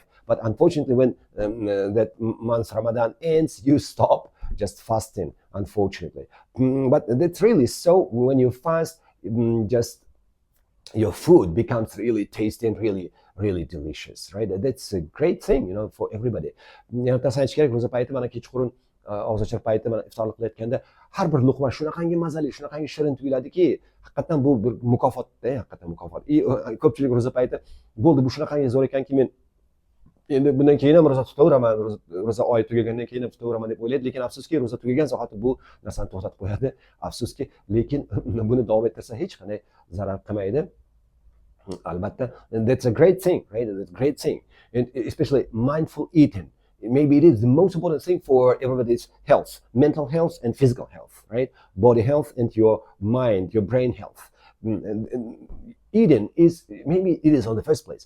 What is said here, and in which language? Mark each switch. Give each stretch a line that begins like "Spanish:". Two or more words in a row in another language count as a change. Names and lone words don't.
English: But unfortunately, when that month Ramadan ends, you stop just fasting, unfortunately. But that's really so. When you fast, just your food becomes really tasty and really, really delicious, right? That's a great thing, for everybody.
Uzbek: Ro'za payti mana kechqurun og'zichir payti mana iftorlik qilayotganda har bir luqma shunaqangi mazali, shunaqangi shirin tuyuladiki, haqiqatan bu bir mukofotda, haqiqatan mukofot. Ko'pchilik ro'za payti bo'ldi, bu shunaqangi zo'r ekanki, men endi bundan keyin ham ro'za tutaveraman, ro'za oyi tugagandan keyin ham tutaveraman deb o'ylaydi, lekin afsuski ro'za tugagan zahoti bu narsani to'xtatib qo'yadi. Afsuski, lekin buni davom ettirsa hech qanday zarar qilmaydi. Albatta,
English: and that's a great thing, right? That's a great thing, and especially mindful eating. Maybe it is the most important thing for everybody's health, mental health and physical health, right? Body health and your mind, your brain health. And eating is, maybe it is on the first place.